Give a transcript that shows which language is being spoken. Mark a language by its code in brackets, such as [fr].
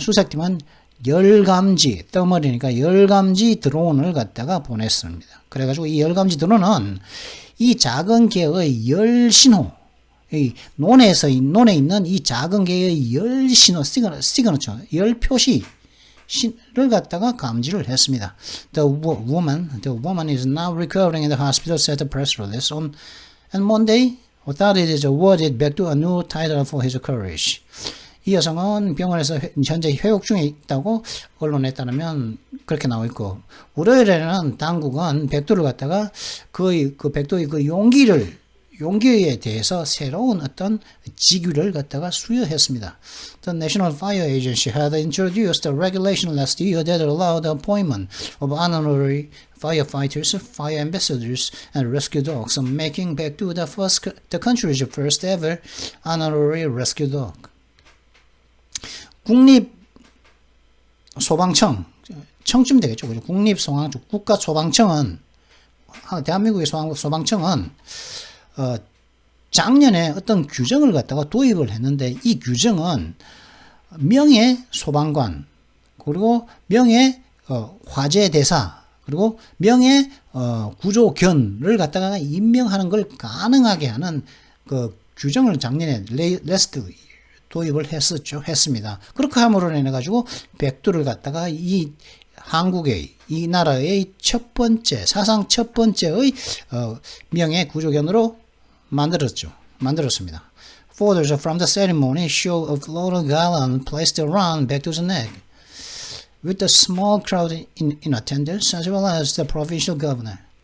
[ko] 수색팀은 열감지, thermal이니까 열감지 드론을 갖다가 보냈습니다. 그래가지고 이 열감지 드론은 이 작은 개의 열 신호, 이 논에 있는 이 작은 개의 열 신호, 시그너처, 열 표시, 를 갖다가 감지를 했습니다. [en] The woman is now recovering in the hospital, said the press release. On Monday, authorities awarded Baekdu a new title for his courage. [ko] 이 여성은 병원에서 현재 회복 중에 있다고 언론에 따르면 그렇게 나와 있고, 월요일에는 당국은 백두를 갖다가 그 백두의 그 용기에 대해서 새로운 어떤 직위를 갖다가 수여했습니다. [en] The National Fire Agency had introduced a regulation last year that allowed the appointment of honorary firefighters, fire ambassadors, and rescue dogs, making Baekdu the country's first ever honorary rescue dog. [ko] 국립소방청, 청쯤 되겠죠. 그죠? 국가소방청은, 대한민국의 소방청은, 작년에 어떤 규정을 갖다가 도입을 했는데, 이 규정은 명예 소방관, 그리고 명예 화재 대사, 그리고 명예 구조견을 갖다가 임명하는 걸 가능하게 하는 그 규정을 작년에 도입을 했습니다. 그렇게 함으로 인해 가지고 백두를 갖다가 이 한국의 이 나라의 사상 첫 번째의 명예 구조견으로 만들었습니다. [en] Photos from the ceremony show a floral garland placed around Baekdu's neck, with a small crowd in attendance, as well as the provincial governor.